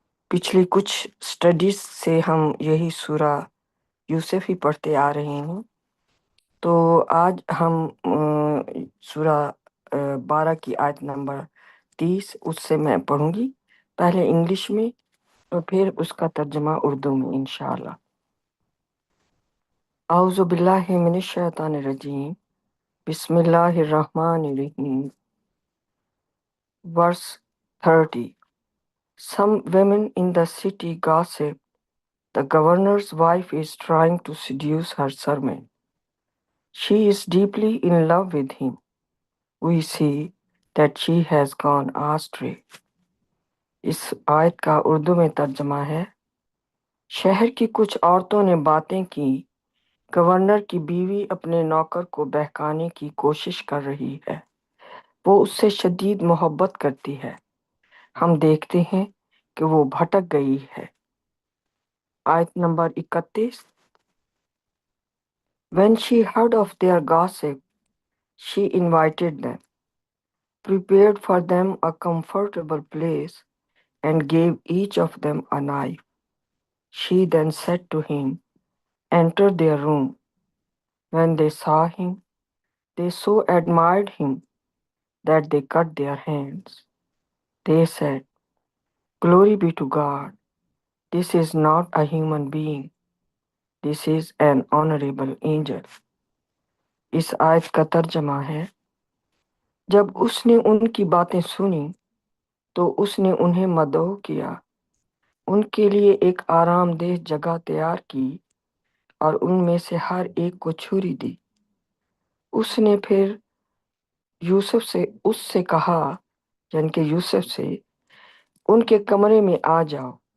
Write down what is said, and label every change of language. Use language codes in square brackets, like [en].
[ur] پچھلی کچھ اسٹڈیز سے ہم یہی سورہ یوسف ہی پڑھتے آ رہے ہیں، تو آج ہم سورہ 12 کی آیت نمبر 30 اس سے میں پڑھوں گی، پہلے انگلش میں اور پھر اس کا ترجمہ اردو میں انشاءاللہ۔ [ar] اعوذ باللہ من الشیطان الرجیم، بسم اللہ الرحمن الرحیم۔ [en] Verse 30. Some women in the city gossip, the governor's wife is trying to seduce her servant. She is deeply in love with him. We see that she has gone astray. [ur] اس آیت کا اردو میں ترجمہ ہے، شہر کی کچھ عورتوں نے باتیں کی، گورنر کی بیوی اپنے نوکر کو بہکانے کی کوشش کر رہی ہے، وہ اس سے شدید محبت کرتی ہے، ہم دیکھتے ہیں کہ وہ بھٹک گئی ہے۔ آیت number 31۔ [en] When she heard of their gossip, she invited them, prepared for them a comfortable place, and gave each of them a knife. She then said to him, "Enter their room." When they saw him, they so admired him that they cut their hands. They said, "Glory be to God. This is not a human being. This is an honorable angel." [ur] اس آیت کا ترجمہ ہے، جب اس نے ان کی باتیں سنی تو اس نے انہیں مدعو کیا، ان کے لیے ایک آرام دہ جگہ تیار کی اور ان میں سے ہر ایک کو چھری دی۔ اس نے پھر اس سے کہا، یعنی کہ یوسف سے، ان کے کمرے میں آ جاؤ۔